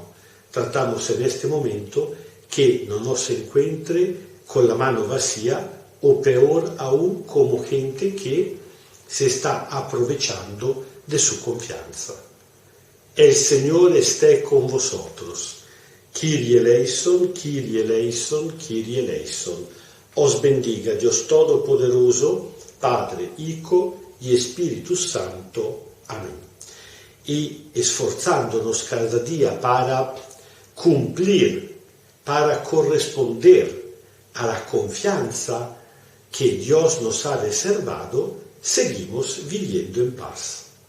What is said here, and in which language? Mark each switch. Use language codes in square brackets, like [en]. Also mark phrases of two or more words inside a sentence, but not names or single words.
[es] Tratamos en este momento que no nos encuentre con la mano vacía, o peor aún, como gente que se está aprovechando de su confianza. El Señor esté con vosotros. [el] Kyrie eleison, Kyrie eleison, Kyrie eleison. [es] Os bendiga Dios Todopoderoso, Padre, Hijo y Espíritu Santo. Amén. Y esforzándonos cada día para cumplir, para corresponder a la confianza que Dios nos ha reservado, seguimos viviendo en paz.